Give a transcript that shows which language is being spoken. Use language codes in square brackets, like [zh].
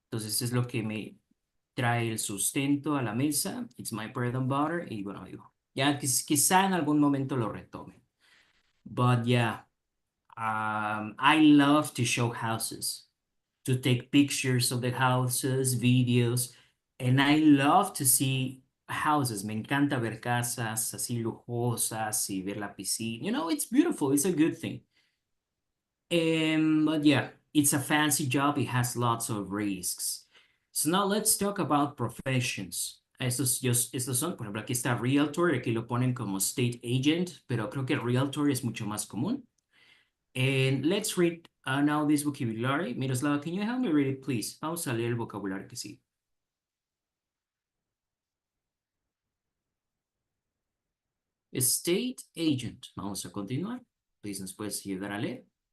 [es] Entonces es lo que me trae el sustento a la mesa. [en] It's my bread and butter. [es] Y bueno, digo, ya quizá en algún momento lo retome. [en] But yeah, I love to show houses, to take pictures of the houses, videos, and I love to see houses. [es] Me encanta ver casas así lujosas y ver la piscina. [en] You know, it's beautiful. It's a good thing. But yeah, it's a fancy job. It has lots of risks. So now let's talk about professions. [es] Estos son, por ejemplo, aquí está Realtor, aquí lo ponen como State Agent, pero creo que Realtor es mucho más común. [en] And let's read now this vocabulary. Miroslava, can you help me read it, please? [es] Vamos a leer el vocabulario que sí. State agent. Vamos a continuar. Please, ¿nos puedes ayudar a leer?